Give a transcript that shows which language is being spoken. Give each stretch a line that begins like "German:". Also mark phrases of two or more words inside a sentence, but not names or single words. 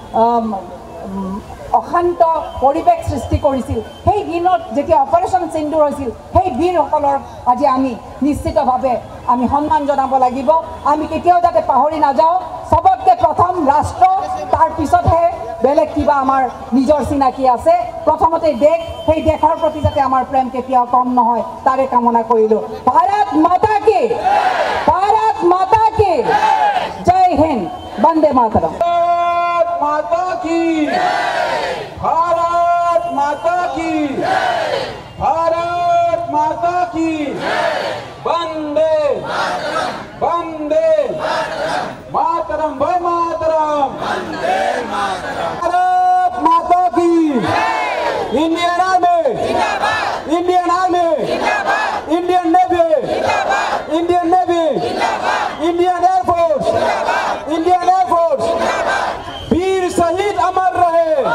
Assamese: অশান্ত পৰিৱেশ সৃষ্টি কৰিছিল সেই দিনত যেতিয়া অপাৰেশ্যন সিন্দুৰ হৈছিল সেই বীৰসকলৰ আজি আমি নিশ্চিতভাৱে আমি সন্মান জনাব লাগিব আমি কেতিয়াও যাতে পাহৰি নাযাওঁ সবতকৈ প্ৰথম ৰাষ্ট্ৰ তাৰ পিছতহে বেলেগ কিবা আমাৰ নিজৰ চিনাকি আছে প্ৰথমতে দেশ সেই দেশৰ প্ৰতি যাতে আমাৰ প্ৰেম কেতিয়াও কম নহয় তাৰে কামনা কৰিলোঁ
Hindi: भारत माता की जय हिंद वंदे मातरम माता की भारत माता की भारत माता की वंदे वंदे मातरम वै मातरम वंदे मातरम भारत माता की इंडियन आर्मी जिंदाबाद इंडियन आर्मी जिंदाबाद इंडियन नेवी जिंदाबाद इंडियन नेवी जिंदाबाद इंडियन एयर फोर्स जिंदाबाद इंडियन एयर फोर्स वीर शहीद अमर रहे